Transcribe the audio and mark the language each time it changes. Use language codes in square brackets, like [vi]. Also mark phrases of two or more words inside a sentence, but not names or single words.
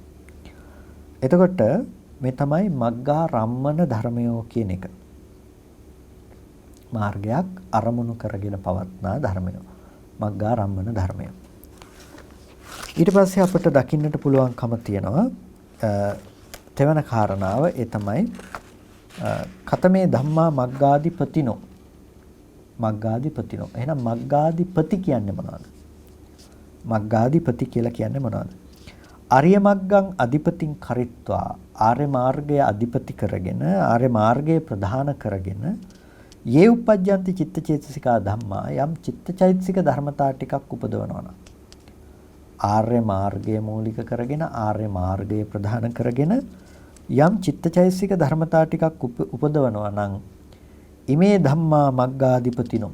[si] එතකොට මේ තමයි [pi] මග්ගා රම්මන [si] ධර්මයෝ කියන එක. මාර්ගයක් අරමුණු කරගෙන පවත්නා ධර්මය. [pi] මග්ගා රම්මන ධර්මය. [si] ඊට පස්සේ අපිට දකින්නට පුළුවන්කම තියෙනවා තෙවන කාරණාව. ඒ තමයි [pi] කතමේ ධම්මා මග්ගාදිපතිනෝ. මග්ගාදිපතිනෝ. [si] එහෙනම් මග්ගාදිපති කියන්නේ මොනවද? මග්ගාදිපති කියලා කියන්නේ මොනවද? [pi] ආර්ය මග්ගං අධිපතින් කරිත්වා [si] ආර්ය මාර්ගය අධිපති කරගෙන ආර්ය මාර්ගය ප්‍රධාන කරගෙන [pi] යේ උපජ්ජන්ති චිත්තචේතසිකා ධම්මා [si] යම් චිත්තචෛතසික ධර්මතා ටිකක් උපදවනවා නම් ආර්ය මාර්ගය මූලික කරගෙන ආර්ය මාර්ගය ප්‍රධාන කරගෙන යම් චිත්තචෛතසික ධර්මතා ටිකක් උපදවනවා නම් [pi] ඉමේ ධම්මා මග්ගාදිපතිනෝ.